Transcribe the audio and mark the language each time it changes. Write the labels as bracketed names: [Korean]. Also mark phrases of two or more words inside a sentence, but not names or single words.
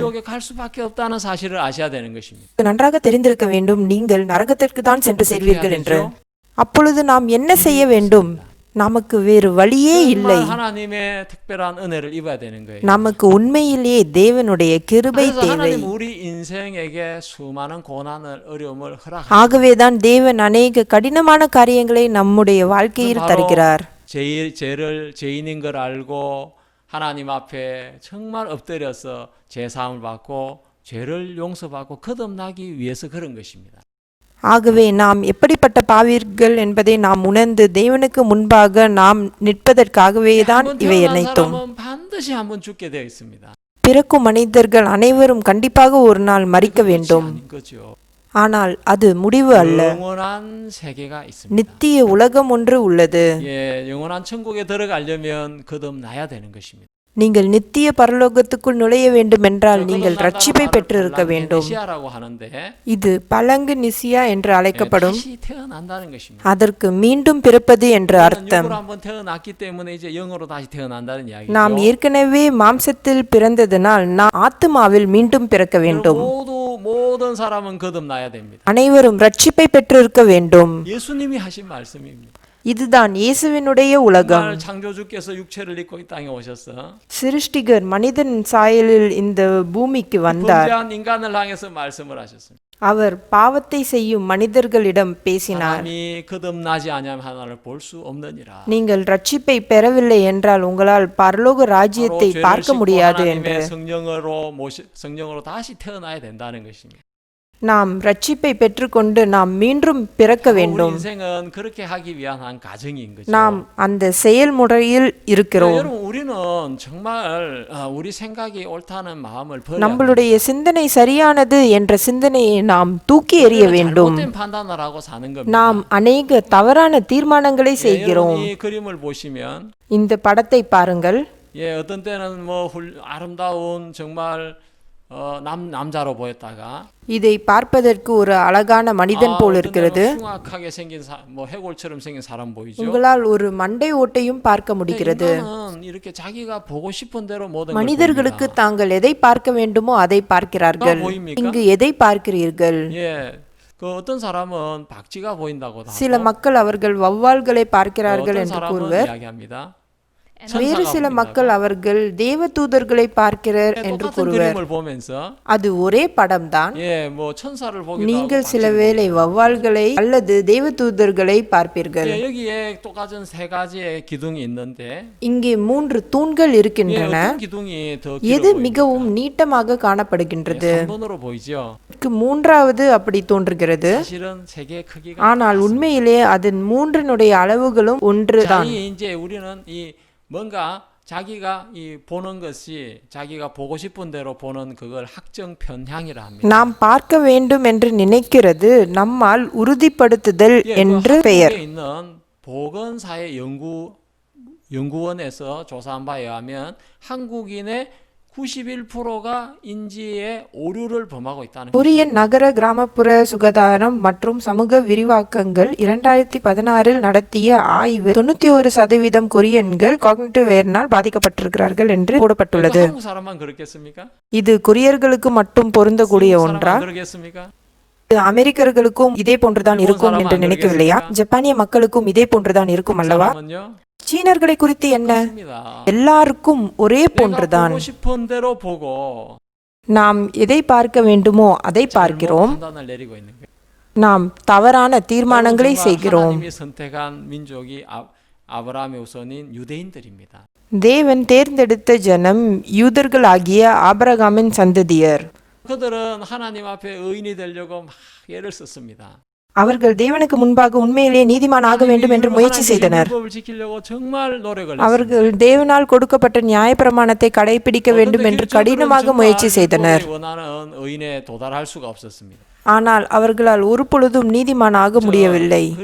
[Korean] 지옥에 갈 수밖에 없다는 사실을 아셔야 되는 것입니다. [Tamil] நன்றாக தெரிந்திருக்க வேண்டும், நீங்கள் நரகத்திற்கு தான் சென்று சேர்வீர்கள் என்று. அப்பொழுது நாம் என்ன செய்ய வேண்டும்? நமக்கு வேறு வழியே இல்லை. [Korean] 하나님의 특별한 은혜를 입어야 되는 거예요. [Tamil] நமக்கு உண்மையிலேயே தேவனுடைய கிருபை தேவை. [Korean] 하나님 우리 인생에게 수많은 고난을 어려움을 허락하십니다. [Tamil] ஆகவேதான் தேவன் அநேக கடினமான காரியங்களை நம்முடைய வாழ்க்கையில் தருகிறார். [Korean] 죄를 죄인인 걸 알고 하나님 앞에 정말 엎드려서 제사함을 받고 죄를 용서받고 거듭나기 위해서 그런 것입니다. [Tamil] ஆகவே நாம் எப்படிப்பட்ட பாவிர்கள் என்பதை நாம் உணர்ந்து தேவனுக்கு முன்பாக நாம் நிற்பதற்காகவே தான் இவை அனைத்தும். [Korean] 반드시 한번 죽게 되어 있습니다. [Tamil] பிறக்கும் மனிதர்கள் அனைவரும் கண்டிப்பாக ஒரு நாள் மரிக்க வேண்டும். ஆனால் அது முடிவு அல்ல. [Korean] 영원한 세계가 있습니다. [Tamil] நித்திய உலகம் ஒன்று உள்ளது. [Korean] 예, 영원한 천국에 들어가려면 거듭나야 되는 것입니다. [Tamil] நீங்கள் நித்திய பரலோகத்துக்குள் நுழைய வேண்டும் என்றால் நீங்கள் ரட்சிப்பை பெற்றிருக்க வேண்டும். [Korean] 메시아라고 하는데 [Tamil] இது பலங்கு நிசியா என்று அழைக்கப்படும். [Korean] 다시 태어난다는 것입니다. [Tamil] அதற்கு மீண்டும் பிறப்பது என்று அர்த்தம். [Korean] 육으로 한번 태어났기 때문에 이제 영으로 다시 태어난다는 이야기죠. [Tamil] நாம் ஏற்கனவே மாம்சத்தில் பிறந்ததனால் நாம் ஆத்துமாவில் மீண்டும் பிறக்க வேண்டும். [Korean] 모든 사람은 거듭나야 됩니다. [Tamil] அனைவரும் ரட்சிப்பை பெற்றிருக்க வேண்டும். [Korean] 예수님이 하신 말씀입니다. [Tamil] இதுதான் இயேசுவினுடைய உலகம். [Korean] 정말 창조주께서 육체를 입고 이 땅에 오셔서 [Tamil] சிருஷ்டிகர் மனிதன் சாயலில் இந்த பூமிக்கு வந்தார். [Korean] 범죄한 인간을 향해서 말씀을 하셨습니다. [Tamil] அவர் பாவத்தை செய்யும் மனிதர்களிடம் பேசினார். [Korean] 사람이 거듭나지 아니하면 하나님을 볼 수 없느니라. [Tamil] நீங்கள் ரட்சிப்பை பெறவில்லை என்றால் உங்களால் பரலோக ராஜ்யத்தை பார்க்க முடியாது என்று. [Korean] 성령으로 다시 태어나야 된다는 것입니다. [Tamil] நாம் ரட்சிப்பை பெற்றுக்கொண்டு நாம் மீண்டும் பிறக்க வேண்டும். [Korean] 우리 인생은 그렇게 하기 위한 한 가정인 거죠. [Tamil] நாம் அந்த செயல்முறையில் இருக்கிறோம். [Korean] 여러분 우리는 정말 우리 생각이 옳다는 마음을 버려야 [Tamil] நம்மளுடைய சிந்தனை சரியானது என்ற சிந்தனையை நாம் தூக்கி எறிய வேண்டும். [Korean] 잘못된 판단을 하고 사는 겁니다. [Tamil] நாம் அநேக தவறான தீர்மானங்களை செய்கிறோம். [Korean] 이 그림을 보시면 [Tamil] இந்த படத்தை பாருங்கள். [Korean] 어떤 때는 뭐 아름다운 정말 남자로 보였다가 [Tamil] இதை பார்ப்பதற்கு ஒரு அழகான மனிதன் போல் இருக்கிறது. [Korean] 흉악하게 생긴 뭐 해골처럼 생긴 사람 보이죠. [Tamil] உங்களால் ஒரு மண்டை ஓட்டையும் பார்க்க முடிகிறது. [Korean] 인간은 이렇게 자기가 보고 싶은 대로 모든 걸 [Tamil] மனிதர்களுக்கு [Korean] 봅니다. [Tamil] தாங்கள் எதை பார்க்க வேண்டுமோ அதை பார்க்கிறார்கள். [Korean] 보입니까? [Tamil] இங்கு எதை பார்க்கிறீர்கள்? [Korean] 그 어떤 사람은 박쥐가 보인다고 [Tamil] சில மக்கள் அவர்கள் வௌவால்களை பார்க்கிறார்கள் [Korean] 어떤 [Tamil] என்று [Korean] 사람은 [Tamil] கூறுவர். [Korean] 이야기합니다. [Tamil] வேறு சில மக்கள் அவர்கள் தேவதூதர்களை பார்க்கிறார் என்று [Korean] 똑같은 [Tamil] கூறுவர். [Korean] 그림을 보면서 [Tamil] அது ஒரே படம்தான். [Korean] 뭐 천사를 보기도 [Tamil] நீங்கள் [Korean] 하고 [Tamil] சில வேளை வௌவால்களை அல்லது தேவதூதர்களை பார்ப்பீர்கள். [Korean] 여기에 똑같은 세 가지의 기둥이 있는데 [Tamil] இங்கே 3 தூண்கள் இருக்கின்றன. [Korean] 어떤 기둥이 더 [Tamil] எது [Korean] 길어 [Tamil] மிகவும் நீட்டமாக காணப்படுகின்றது? [Korean] 3번으로 보이죠. [Tamil] மூன்றாவது அப்படி தோன்றுகிறது. [Korean] 사실은 세 개의 크기가 [Tamil] ஆனால் உண்மையிலே அதன் மூன்றினுடைய அளவுகளும் ஒன்றுதான். [Korean] 이제 우리는 이 뭔가 자기가 이 보는 것이 자기가 보고 싶은 대로 보는 그걸 학정 편향이라 합니다. [Tamil] நாம் பார்க்க வேண்டும் என்று நினைக்கிறது நம்மால் உறுதிப்படுத்துதல் என்று பெயர். [Korean] 한국에 있는 보건사회 연구원에서 조사한 바에 의하면 한국인의 91%가 인지의 오류를 범하고 있다는 [Tamil] கொரியன் நகர கிராமப்புற சுகாதாரம் மற்றும் சமூக விரிவாக்கங்கள் 2016 நடத்திய ஆய்வு 91% கொரியன்கள் [English] cognitive errorனால் [Tamil] பாதிக்கப்பட்டிருக்கிறார்கள் என்று போடப்பட்டுள்ளது. [Korean] 한국 사람만 그렇겠습니까? [Tamil] இது கொரியர்களுக்கு மட்டும் பொருந்தக்கூடிய ஒன்றா? [Korean] 그러겠습니까? [Tamil] அமெரிக்கர்களுக்கும் இதே போன்றுதான் இருக்கும் என்று நினைக்கவில்லையா? ஜப்பானிய மக்களுக்கும் இதே போன்றுதான் இருக்கும் அல்லவா? [Korean] 사람은요? [Tamil] சீனர்களை குறித்து என்ன? [Korean] 맞습니다. [Tamil] எல்லாருக்கும் ஒரே போன்றுதான். [Korean] 보고 싶은 대로 보고 [Tamil] நாம் எதை பார்க்க வேண்டுமோ அதை பார்க்கிறோம். [Korean] 판단을 내리고 있는 거예요. [Tamil] நாம் தவறான தீர்மானங்களை செய்கிறோம். [Korean] 하나님이 선택한 민족이 아브라함의 우선인 유대인들입니다. [Tamil] தேவன் தேர்ந்தெடுத்த ஜனம் யூதர்களாகிய ஆபிரகாமின் சந்ததியர். [Korean] 그들은 하나님 앞에 의인이 되려고 막 애를 썼습니다. [Tamil] அவர்கள் தேவனுக்கு முன்பாக உண்மையிலே நீதிமான் ஆக வேண்டும் என்று முயற்சி செய்தனர். அவர்கள் தேவனால் கொடுக்கப்பட்ட நியாயப்பிரமாணத்தை கடைபிடிக்க வேண்டும் என்று கடினமாக முயற்சி செய்தனர். ஆனால் அவர்களால் ஒரு பொழுதும் நீதிமான் ஆக முடியவில்லை.